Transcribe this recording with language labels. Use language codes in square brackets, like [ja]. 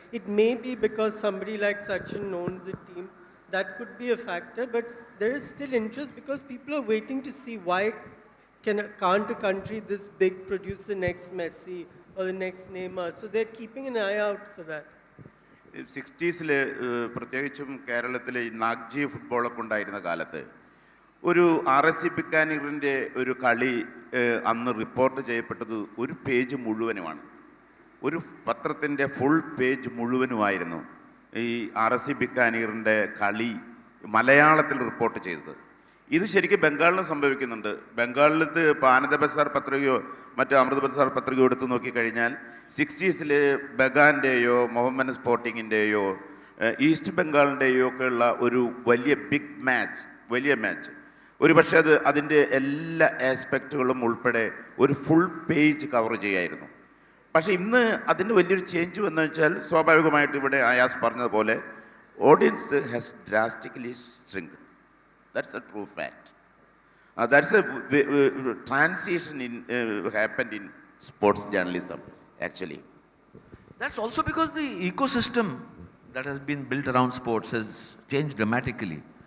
[en] It may be because somebody like Sachin owns the team. That could be a factor, but there is still interest because people are waiting to see why can't a country this big produce the next Messi or the next Neymar. So they're keeping an eye out for that. [ml] 60s പ്രത്യേകിച്ചും കേരളത്തിൽ നാഗ്ജി ഫുട്ബോളൊക്കെ ഉണ്ടായിരുന്ന കാലത്ത് ഒരു RSC ബിക്കാനീറിൻ്റെ ഒരു കളി അന്ന് report ചെയ്യപ്പെട്ടത് ഒരു പേജ് മുഴുവനുമാണ്. ഒരു പത്രത്തിൻ്റെ ഫുൾ പേജ് മുഴുവനുമായിരുന്നു ഈ RSC ബിക്കാനീറിൻ്റെ കളി മലയാളത്തിൽ റിപ്പോർട്ട് ചെയ്തത്. ഇത് ശരിക്കും ബംഗാളിൽ സംഭവിക്കുന്നുണ്ട്. ബംഗാളിലത്ത് ഇപ്പോൾ ആനന്ദ ബസാർ പത്രികയോ മറ്റോ അമൃത് ബസാർ പത്രികയോ എടുത്ത് നോക്കിക്കഴിഞ്ഞാൽ 60s ബഗാൻ്റെയോ മുഹമ്മദ് സ്പോർട്ടിങ്ങിൻ്റെയോ ഈസ്റ്റ് ബംഗാളിൻ്റെയോ ഒക്കെ ഉള്ള ഒരു വലിയ വലിയ മാച്ച് ഒരു പക്ഷേ അതിൻ്റെ എല്ലാ ആസ്പെക്റ്റുകളും ഉൾപ്പെടെ ഒരു ഫുൾ പേജ് കവർ ചെയ്യായിരുന്നു. പക്ഷേ ഇന്ന് അതിന് വലിയൊരു ചേഞ്ച് വന്നു വെച്ചാൽ സ്വാഭാവികമായിട്ട് ഇവിടെ ആയാസ് പറഞ്ഞതുപോലെ [en] Audience has drastically shrink. That's a true fact. That's a transition happened in sports journalism, actually. That's also because the ecosystem that has been built around sports has changed dramatically.